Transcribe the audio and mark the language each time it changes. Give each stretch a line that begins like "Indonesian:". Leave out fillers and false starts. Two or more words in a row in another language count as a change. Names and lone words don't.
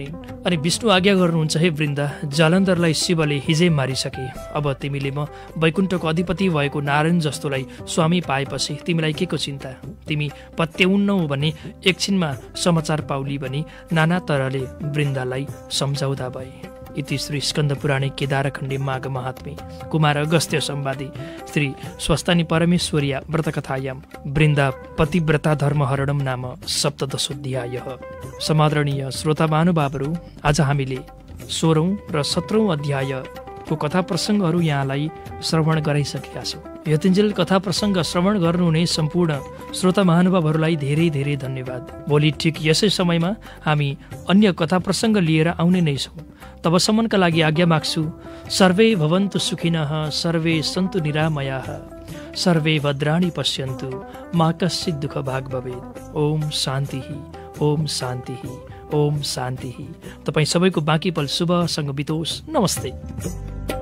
Nepali: अनि विष्णु आज्ञा गर्नुहुन्छ, हे वृन्दा, जालन्धरलाई शिवले हिजै मारिसके। अब तिमीले म वैकुण्ठको अधिपति भएको नारायण जस्तोलाई स्वामी पाएपछि तिमीलाई के को चिन्ता? तिमी पत्याउन्नौ भने एकछिनमा समाचार पाउली भनी नाना तरहले वृन्दालाई सम्झाउँदा भए।
Sanskrit: इति श्री स्कन्द पुराणे केदारखण्डे माघ महात्म्ये कुमार अगस्त्य संवादे श्री स्वस्तानि परमेश्वर्या व्रतकथायां वृन्दा पतिव्रता धर्महरणं नाम सप्तदशोऽध्यायः।
Nepali: समादरणीय श्रोता महानुभावहरू, आज हामीले 16औं र 17औं अध्यायको कथा प्रसङ्गहरू यहाँलाई श्रवण गराइसकेका छौँ। यतिन्जेल कथा प्रसङ्ग श्रवण गर्नुहुने सम्पूर्ण श्रोता महानुभावहरूलाई धेरै धेरै धन्यवाद। भोलि ठिक यसै समयमा हामी अन्य कथा प्रसङ्ग लिएर आउने नै छौँ। तबसम्मका लागि आज्ञा माग्छु।
Sanskrit: सर्वे भवन्तु सुखिनः, सर्वे सन्तु निरामयाः, सर्वे भद्राणि पश्यन्तु, मा कश्चित् दुःख भाग् भवेत्। ओम शान्तिः, ओम शान्तिः, ओम शान्तिः।
Nepali: तपाईँ सबैको बाँकी पल शुभसँग बितोस्। नमस्ते।